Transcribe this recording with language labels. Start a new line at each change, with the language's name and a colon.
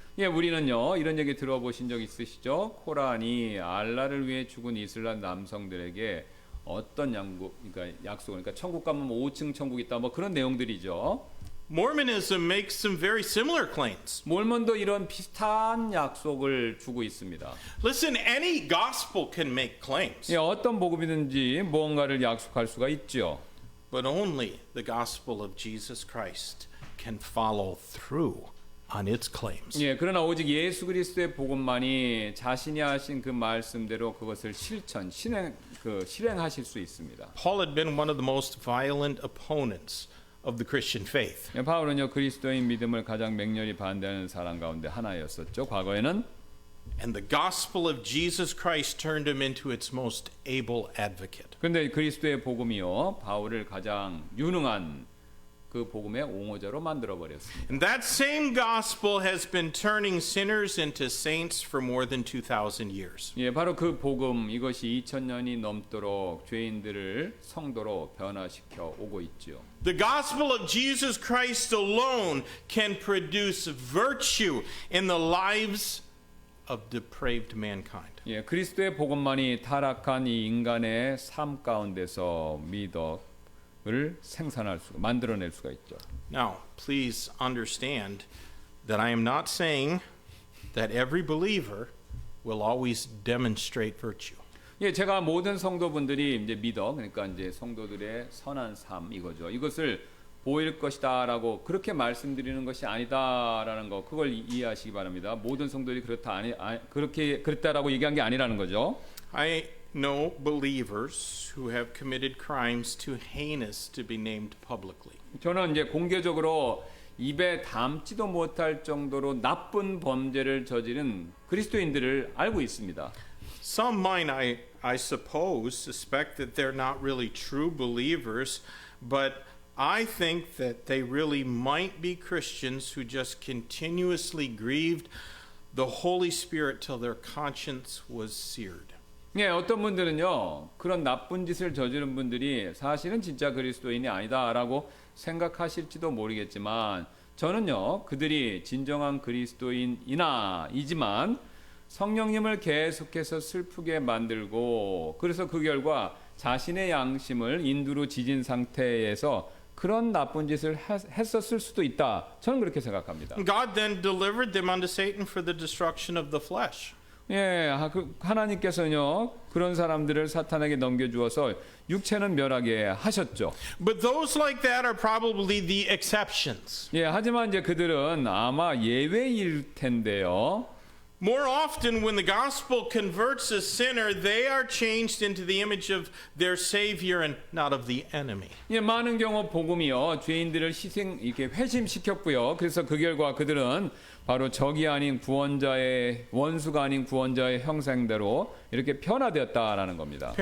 Korean: 예, 우리는요 이런 얘기 들어보신 적 있으시죠? 코란이 알라를 위해 죽은 이슬람 남성들에게 어떤 약속, 그러니까 천국 가면 5층 천국 있다, 뭐 그런 내용들이죠.
English: Mormonism makes some very similar claims.
Korean: 몰몬도 이런 비슷한 약속을 주고 있습니다.
English: Listen, any gospel can make claims,
Korean: 예, 어떤 복음이든지 무언가를 약속할 수가 있죠.
English: but only the gospel of Jesus Christ can follow through on its claims.
Korean: 예, 그러나 오직 예수 그리스도의 복음만이 자신이 하신 그 말씀대로 그것을 실행하실 수 있습니다.
English: Paul had been one of the most violent opponents of the Christian faith.
Korean: 예, 바울은요 그리스도인 믿음을 가장 맹렬히 반대하는 사람 가운데 하나였었죠. 과거에는.
English: And the gospel of Jesus Christ turned him into its most able advocate.
Korean: 그런데 그리스도의 복음이요 바울을 가장 유능한 그 복음의 옹호자로 만들어 버렸습니다.
English: And that same gospel has been turning sinners into saints for more than 2,000 years.
Korean: 예, 바로 그 복음 이것이 2000년이 넘도록 죄인들을 성도로 변화시켜 오고 있죠.
English: The gospel of Jesus Christ alone can produce virtue in the lives of depraved mankind.
Korean: 예, 그리스도의 복음만이 타락한 이 인간의 삶 가운데서 미덕을 생산할 수가 만들어낼 수가 있죠.
English: Now, please understand that I am not saying that every believer will always demonstrate virtue.
Korean: 예, 제가 모든 성도분들이 이제 미덕 그러니까 이제 성도들의 선한 삶 이거죠. 이것을 보일 것이다라고 그렇게 말씀드리는 것이 아니다라는 거 그걸 이해하시기 바랍니다. 모든 성도들이 그렇게 그랬다라고 얘기한 게 아니라는 거죠.
English: I know believers who have committed crimes too heinous to be named publicly.
Korean: 저는 이제 공개적으로 입에 담지도 못할 정도로 나쁜 범죄를 저지른 그리스도인들을 알고 있습니다.
English: Some might, I suppose, suspect that they're not really true believers, but I think that they really might be Christians who just continuously grieved the Holy Spirit till their conscience was seared.
Korean: 예, 어떤 분들은요 그런 나쁜 짓을 저지른 분들이 사실은 진짜 그리스도인이 아니다라고 생각하실지도 모르겠지만 저는요 그들이 진정한 그리스도인이지만 성령님을 계속해서 슬프게 만들고 그래서 그 결과 자신의 양심을 인두로 지진 상태에서 그런 나쁜 짓을 했었을 수도 있다. 저는 그렇게 생각합니다.
English: God then delivered them unto Satan for the destruction of the flesh.
Korean: 예, 하나님께서는요 그런 사람들을 사탄에게 넘겨주어서 육체는 멸하게 하셨죠.
English: But those like that are probably the exceptions.
Korean: 예, 하지만 이제 그들은 아마 예외일 텐데요.
English: More often, when the gospel converts a sinner, they are changed into the image of their Savior and not of the enemy.
Korean: 예, 많은 경우 복음이요 죄인들을 이렇게 회심시켰고요. 그래서 그 결과 그들은 바로 적이 아닌 구원자의 원수가 아닌 구원자의 형상대로 이렇게 변화되었다라는 겁니다.